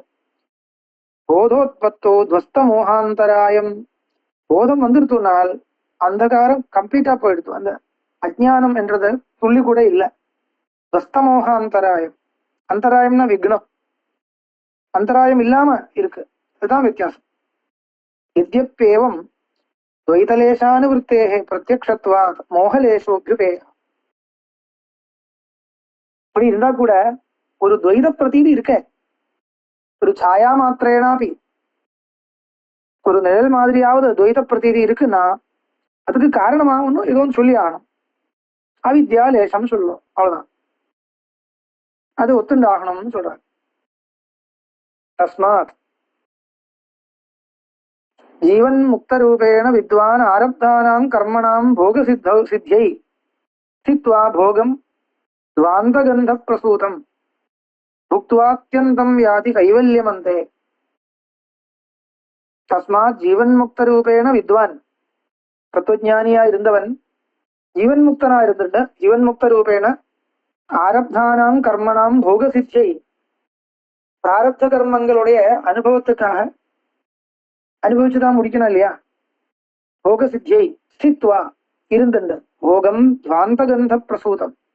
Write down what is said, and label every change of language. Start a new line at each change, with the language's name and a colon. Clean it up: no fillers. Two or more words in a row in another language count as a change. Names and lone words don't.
Sanskrit: बोधोत्पत्तौ ध्वस्त मोहान्तरायम्.
Tamil: போதம் வந்துருத்துனால் அந்தகாரம் கம்ப்ளீட்டா போயிடுத்து. அந்த அஜ்ஞானம் என்றது துள்ளி கூட இல்லை.
Sanskrit: ध्वस्त मोहान्तरायम्,
Tamil: அந்தராயம்னா விக்னம், அந்தராயம் இல்லாம இருக்கு. அதுதான் வித்தியாசம்.
Sanskrit: यद्यप्येवं द्वैतलेशानुवृत्तेः प्रत्यक्षत्वात् मोहलेशोऽभ्युपेय.
Tamil: இப்படி இருந்தா கூட ஒரு துவைத பிரதீதி இருக்க, ஒரு
Sanskrit: छाया मात्रेणापि,
Tamil: ஒரு நிழல் மாதிரியாவது துவைத பிரதீதி இருக்குன்னா அதுக்கு காரணமா ஒன்னும் ஏதோ சொல்லி ஆகணும். அவித்யா லேசம் சொல்லுவோம், அவ்வளவுதான். அது ஒத்துண்டாகணும்னு சொல்றாரு.
Sanskrit: तस्मात् जीवन मुक्त रूपेण विद्वान आरब्धानां कर्मणां भोग सिद्ध्यै स्थित्वा भोगं द्वान्तगन्ध प्रसूतं भुक्त्वात्यन्तं याति कैवल्यमन्ते तस्मात् जीवन मुक्त रूपेण विद्वान
Tamil: தத்வஜ்ஞானியா இருந்தவன் ஜீவன் முக்தனா இருந்துட்டு
Sanskrit: जीवन् मुक्त रूपेण आरब्धानां कर्मणां भोग सिद्ध्यै
Tamil: பிராரப்த கர்மங்களுடைய அனுபவத்துக்காக அனுபவிச்சுதான் முடிக்கணும் இல்லையா
Sanskrit: भोग सिद्ध्यै स्थित्वा இருந்துண்டு भोगं ध्वान्त गन्ध प्रसूतं